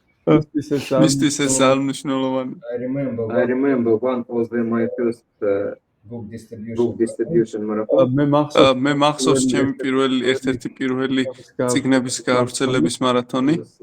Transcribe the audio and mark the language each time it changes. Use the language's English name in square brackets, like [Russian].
[Georgian] მისთვის ეს ძალიან მნიშვნელოვანი. [English] I remember one of my first book distribution marathon. [Georgian] მე მახსოვს ჩემი ერთ-ერთი პირველი წიგნების გავრცელების მარათონი.